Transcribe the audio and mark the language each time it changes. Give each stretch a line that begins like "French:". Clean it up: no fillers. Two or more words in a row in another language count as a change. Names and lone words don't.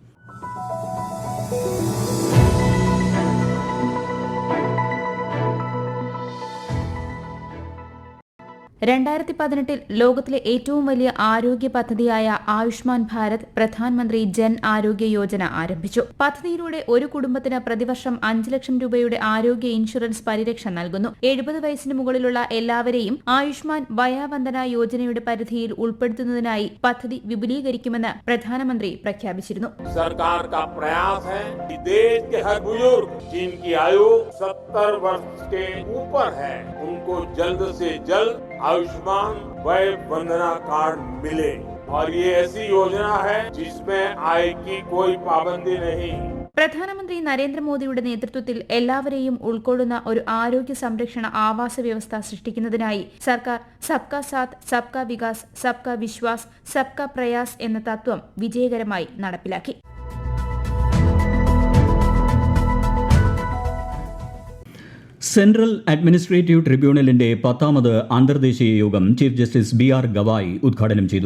Malayalam: ലോകത്തിലെ ഏറ്റവും വലിയ ആരോഗ്യ പദ്ധതിയായ ആയുഷ്മാൻ ഭാരത് പ്രധാനമന്ത്രി ജൻ ആരോഗ്യ യോജന ആരംഭിച്ചു. പദ്ധതിയിലൂടെ ഒരു കുടുംബത്തിന് പ്രതിവർഷം 5 ലക്ഷം രൂപയുടെ ആരോഗ്യ ഇൻഷുറൻസ് പരിരക്ഷ നൽകുന്നു. 70 വയസ്സിന് മുകളിലുള്ള എല്ലാവരെയും ആയുഷ്മാൻ വയാവന്ദന യോജനയുടെ പരിധിയിൽ ഉൾപ്പെടുത്തുന്നതിനായി പദ്ധതി വിപുലീകരിക്കുമെന്ന് പ്രധാനമന്ത്രി പ്രഖ്യാപിച്ചിരുന്നു.
Hindi: सरकार का प्रयास है कि देश के हर बुजुर्ग जिनकी आयु 70 वर्ष के ऊपर है उनको जल्द से जल्द आयुष्मान वय वंदना कार्ड मिले और ये ऐसी योजना है जिसमें आय की कोई पाबंदी नहीं.
Malayalam: പ്രധാനമന്ത്രി നരേന്ദ്രമോദിയുടെ നേതൃത്വത്തിൽ എല്ലാവരെയും ഉൾക്കൊള്ളുന്ന ഒരു ആരോഗ്യ സംരക്ഷണ ആവാസ വ്യവസ്ഥ സൃഷ്ടിക്കുന്നതിനായി സർക്കാർ
Hindi: सबका साथ सबका विकास सबका विश्वास सबका प्रयास
Malayalam: എന്ന തത്വം വിജയകരമായി നടപ്പിലാക്കി. സെൻട്രൽ അഡ്മിനിസ്ട്രേറ്റീവ് ട്രിബ്യൂണലിന്റെ 10ാമത് അന്തർദേശീയ യോഗം ചീഫ് ജസ്റ്റിസ് BR ഗവായ് ഉദ്ഘാടനം ചെയ്തു.